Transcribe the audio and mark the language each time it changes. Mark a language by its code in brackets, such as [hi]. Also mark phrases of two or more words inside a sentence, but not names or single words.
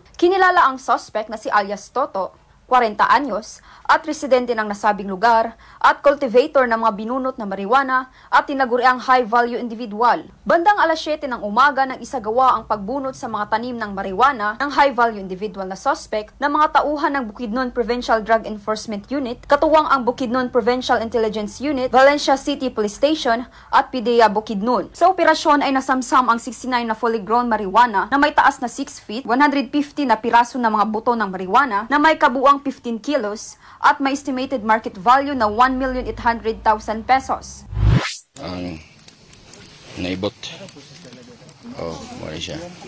[tl] Kinilala ang suspect na si alias Toto, 40 anyos, at residente ng nasabing lugar at cultivator ng mga binunot na marijuana at tinaguriang [en] high-value individual. [tl] Bandang alas 7 ng umaga nang isagawa ang pagbunot sa mga tanim ng marijuana ng [en] high-value individual [tl] na suspect ng mga tauhan ng Bukidnon Provincial Drug Enforcement Unit, katuwang ang Bukidnon Provincial Intelligence Unit, Valencia City Police Station at PDEA Bukidnon. Sa operasyon ay nasamsam ang 69 na [en] fully grown [tl] marijuana na may taas na 6 feet, 150 na piraso ng mga buto ng marijuana na may kabuang 15 kilos at may [en] estimated market value [tl] na 1,800,000 pesos. Ang naibot. Wala siya.